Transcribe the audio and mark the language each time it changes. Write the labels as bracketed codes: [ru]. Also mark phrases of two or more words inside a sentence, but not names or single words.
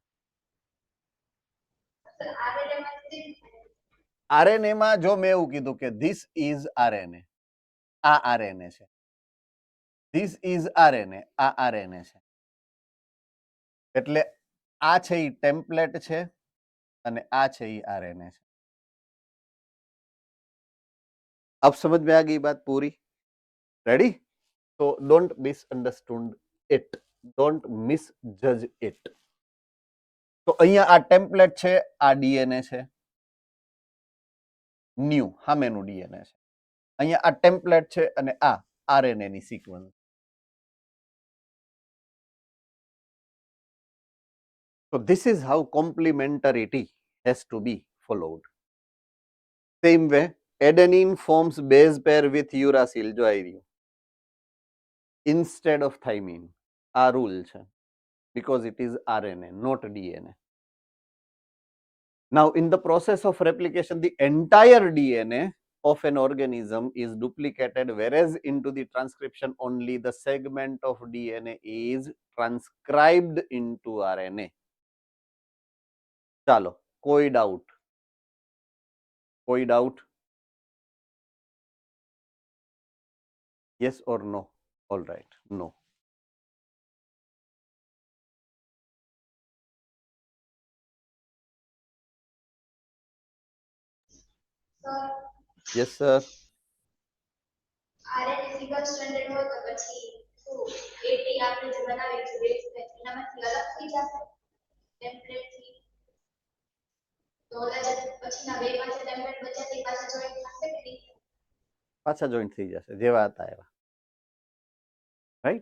[gu] આરએનએ માં જો મેં એવું કીધું કે [en] this is RNA, [gu] આ આરએનએ છે, [en] this is RNA, [gu] આ આરએનએ છે, એટલે આ છે ઈ ટેમ્પલેટ છે અને આ છે ઈ आरएनए છે. [hi] अब समझ में आ गई बात पूरी? रेडी? [en] तो don't misunderstand it, don't misjudge it. [gu] તો અહીંયા આ ટેમ્પલેટ છે, આ ડીએનએ છે, ન્યુ સામેનું ડીએનએ છે. અહીંયા આ ટેમ્પલેટ છે અને આ આરએનએ ની સિક્વન્સ. [en] So this is how complementarity has to be followed. Same way, adenine forms base pair with uracil. [gu] જો આવી રહ્યું [en] instead of thymine. [gu] આ rule છે [en] because it is RNA, not DNA. Now, in the process of replication, the entire DNA of an organism is duplicated, whereas into the transcription only the segment of DNA is transcribed into RNA. [gu] ચાલો, કોઈ ડાઉટ? કોઈ ડાઉટ? [en] Yes or no? All right, no. Yes sir. [gu] RNA [en] single stranded [gu] હોય તો પછી શું AT આપણે જે બનાવી છે [en] base pair [gu] એનામાંથી અલગ થઈ જશે ટેમ્પલેટ થી તો ઓલા જે પછીના બે માં જે ટેમ્પલેટ બચ્યા તે પાછા જોઈન થશે કે નહીં? પાછા જોઈન્ટ થઈ જશે જેવા હતા એવા. રાઈટ?